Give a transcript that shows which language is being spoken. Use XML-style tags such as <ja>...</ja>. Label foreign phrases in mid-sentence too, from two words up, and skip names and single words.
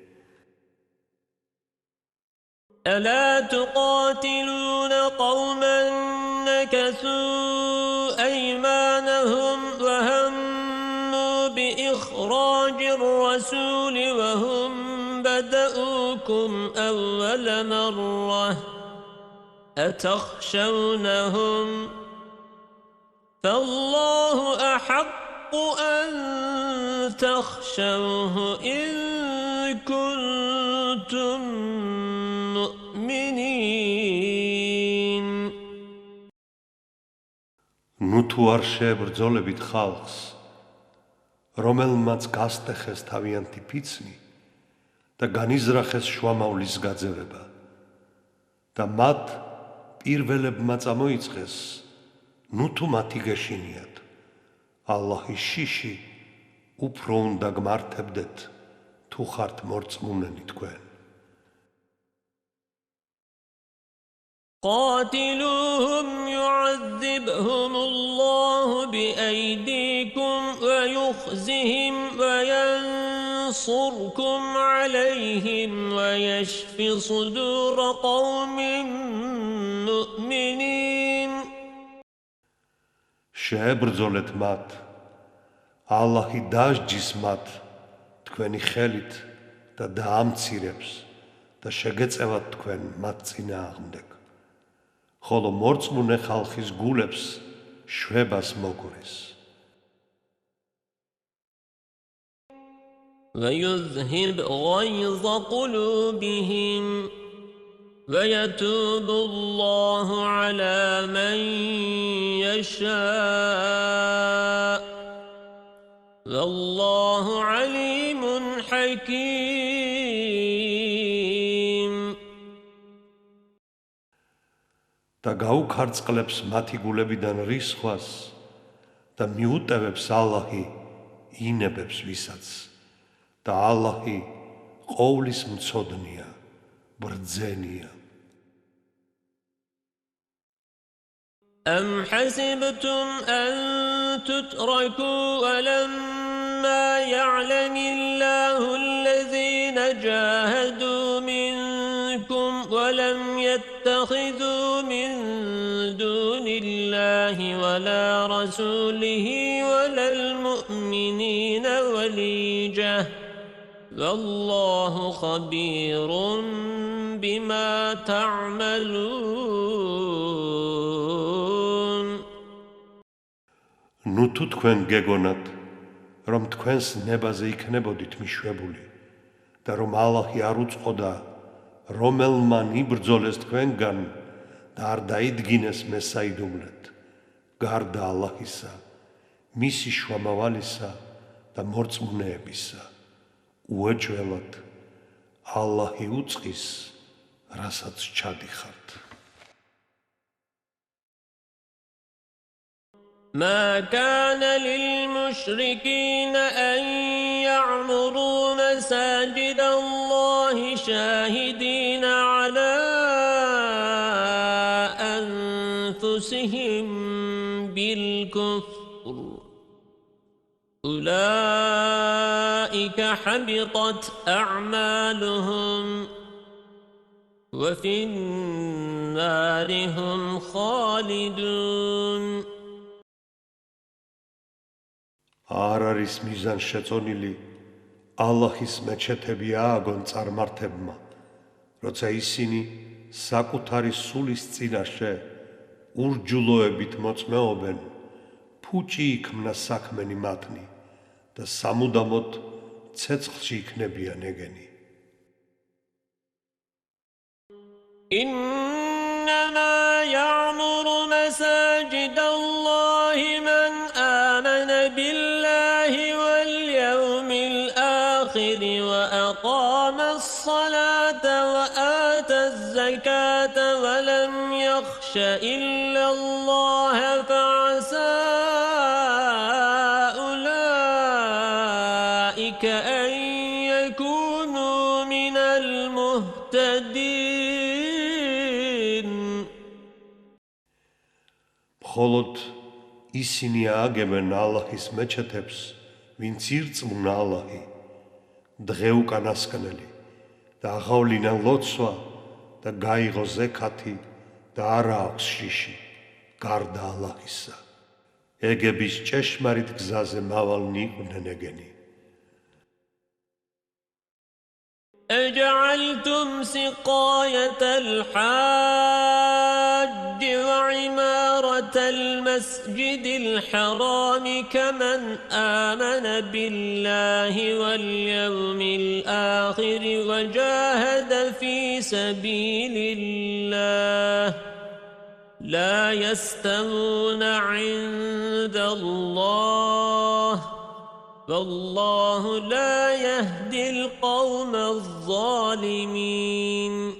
<ar>ألا تقاتلون قوما نكثوا أيمانهم وهموا بإخراج الرسول وهم بدؤوكم أول مرة أتخشونهم فالله أحق أن تخشوه إن كنتم مؤمنين.</ar> <ka>ნუ თუ არ შეებრძოლებით ხალხს, რომელმაც გასტეხეს თავიანთი ფიცნი და განიზრახეს შუამავლის გაძევება და მათ პირველებმა წამოიწყეს, ნუ თუ მათი გეშინიათ, ალლაჰის შიში უფრო უნდა გმართებდეთ, თუ ხართ მორწმუნენი თქვენ.</ka> <ar>قاتلوهم يعذبهم الله بأيديكم ويخزهم وينصركم عليهم ويشف صدور قوم مؤمنين.</ar> <ka>შეებრძოლეთ მათ, ალლაჰი დასჯის მათ თქვენი ხელით და დაამცირებს და შეგეწევათ თქვენ მათ წინააღმდეგ. ხოლო მორწმუნე ხალხის გულებს შვებას მოგურეს.</ka> <ar>ويذهب غيظ قلوبهم ويتوب الله على من يشاء والله عليم حكيم.</ar> <ka>და გაუქარწყლებს მათი გულებიდან რისხვას და მიუტევებს ალლაჰი ინებებს ვისაც და ალლაჰი ყოვლის მცოდნია, ბრძენია.</ka> <ar>أم حسبتم أن تتركوا ولما يعلم الله الذين جاهدوا منكم ولم يتخذوا من دون الله ولا رسوله ولا المؤمنين وليجة والله خبير بما تعملون.</ar> <ka>ნუ თუ თქვენ გეგონათ, რომ თქვენს ნებაზე იქნებოდით მიშვებული და რომ ალლაჰი არ უწყოდა რომელმა იბრძოლეს თქვენგან და არ დაიდგინეს მესაიდუმლეთ, გარდა ალლაჰისა, მისი შუამავალისა და მორწმუნეებისა, უეჭველად ალლაჰი უწყის, რასაც ჩადიხართ.</ka> <ar>ما كان للمشركين أن يعمروا مساجد الله شاهدين على أنفسهم بالكفر أولئك حبطت أعمالهم وفي النار هم خالدون.</ar> <ka>არ არის მიზანშეწონილი ალლაჰის მეჩეთები ააგონ წარმართებმა, როცა ისინი საკუთარი სულის წინაშე ურჯულოებით მოწმეობენ, ფუჭი იქმნა საქმენი მათნი და სამუდამოდ ცეცხლში იქნებიან ეგენი.</ka> <ar>إنما يعمر مساجد الله من آمن بالله واليوم الآخر وأقام الصلاة وآتى الزكاة ولم يخش إلا الله فعسى أولئك أن يكونوا من المهتدين.</ar> <ka>მხოლოდ ისინი ააგებენ ალლაჰის მეჩეთებს, ვინც ირწმუნა ალლაჰი, დღე უკანასკნელი და აღავლინან ლოცვა და გაიღო ზექათი და არა აქვს შიში, გარდა ალლაჰისა. ეგების ჭეშმარიტ გზაზე მავალნი იყვნენ ეგენი.</ka> <ar>أجعلتم سقاية الحاج وعمارة المسجد الحرام كمن آمن بالله واليوم الآخر وجاهد في سبيل الله لا يستوون عند الله والله لا يهدي القوم الظالمين.</ar>